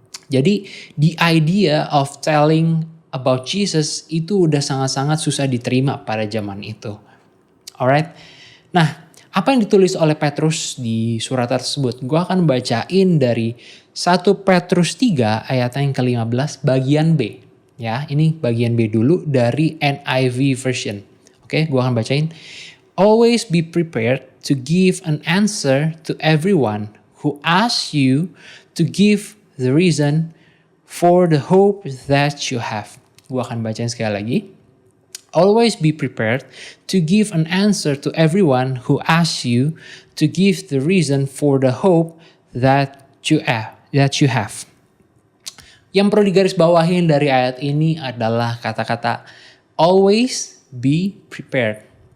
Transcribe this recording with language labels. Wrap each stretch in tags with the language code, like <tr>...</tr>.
<id>Jadi</id> <en>the idea of telling about Jesus</en> <id>itu udah sangat-sangat susah diterima pada zaman itu.</id> <en>Alright.</en> <id>Nah, apa yang ditulis oleh Petrus di surat tersebut? Gue akan bacain dari 1 Petrus 3 ayat yang ke-15 bagian B. Ya, ini bagian B dulu dari NIV version. Oke, gue akan bacain.</id> <en>Always be prepared to give an answer to everyone who asks you to give the reason for the hope that you have.</en> <id>Gua akan bacain sekali lagi.</id> <en>Always be prepared to give an answer to everyone who asks you to give the reason for the hope that you have.</en> <id>Yang perlu digarisbawahi dari ayat ini adalah kata-kata</id> <en>always be prepared.</en>